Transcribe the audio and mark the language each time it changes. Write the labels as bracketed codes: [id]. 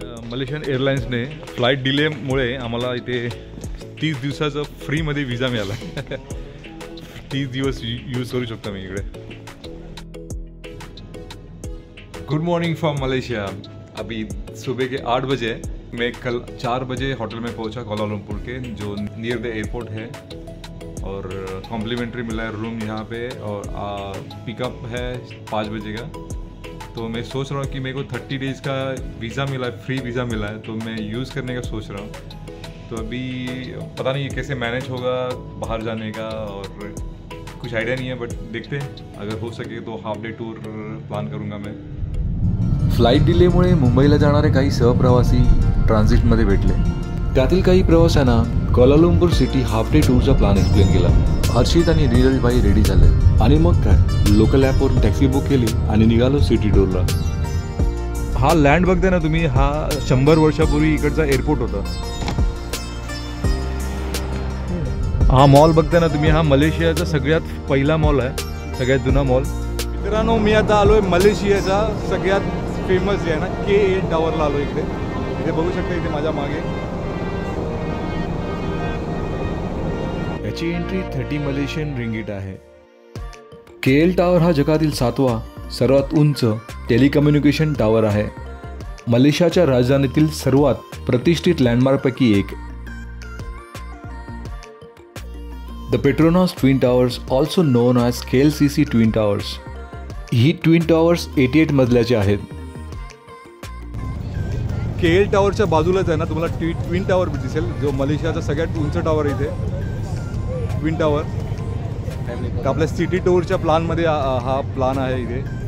[mr] Malaysian एअरलाईन्सने flight डिलेमुळे आम्हाला इथे 30 दिवसाचं फ्रीमध्ये विजा मिळाला. 30 दिवस यूज करू शकतो मी इकडे. [en] Good morning from Malaysia. [hi] अभी सुबह के 8 बजे. मैं कल 4 बजे होटल में पहुंचा कोलालंपुर के, जो [en] near the airport [hi] है. और कॉम्प्लीमेंट्री मिला है रूम यहाँ पे. और पिकअप है 5 बजे का. तो मैं सोच रहा हूँ कि मेरे को 30 डेज़ का वीज़ा मिला है, फ्री वीज़ा मिला है, तो मैं यूज़ करने का सोच रहा हूँ. तो अभी पता नहीं कैसे मैनेज होगा बाहर जाने का, और कुछ आइडिया नहीं है. बट देखते हैं, अगर हो सके तो हाफ डे टूर प्लान करूँगा मैं. [mr] फ्लाईट डिलेमुळे मुंबईला जाणारे काही सहप्रवासी ट्रान्झिटमध्ये भेटले. त्यातील काही प्रवाशांना कोलालंपूर city half day टूरचा plan explain केला. हर्षित आणि नीरज भाई रेडी झाले आणि मग काय, लोकल ॲपवरून टॅक्सी बुक केली आणि निघालो सिटी टूरला. हा लँड बघताय ना तुम्ही, हा 100 वर्षापूर्वी इकडचा एअरपोर्ट होता. हा मॉल बघताय ना तुम्ही, हा मलेशियाचा सगळ्यात पहिला मॉल आहे, सगळ्यात जुना मॉल. मित्रांनो, मी आता आलोय मलेशियाचा सगळ्यात फेमस जे आहे ना KL टावरला आलो. इथे बघू शकता, इथे माझ्या मागे. याची एंट्री 30 मलेशियन रिंगीट आहे. KL टावर हा जगातील 7वा सर्वात उंच टेलिकम्युनिकेशन टावर आहे. मलेशियाच्या राजधानीतील सर्वात प्रतिष्ठित लँडमार्कपैकी एक. [en] The Petronas twin towers, also known as KLCC twin towers. [mr] He twin towers 88 मजल्याचे आहेत. KL टावरच्या बाजूलाच आहे ना तुम्हाला ट्विन टावर दिसेल, जो मलेशियाचा सगळ्यात उंच टावर आहे. इथे ट्विन टावर आपल्या सिटी टूरच्या प्लॅनमध्ये हा प्लॅन आहे इथे.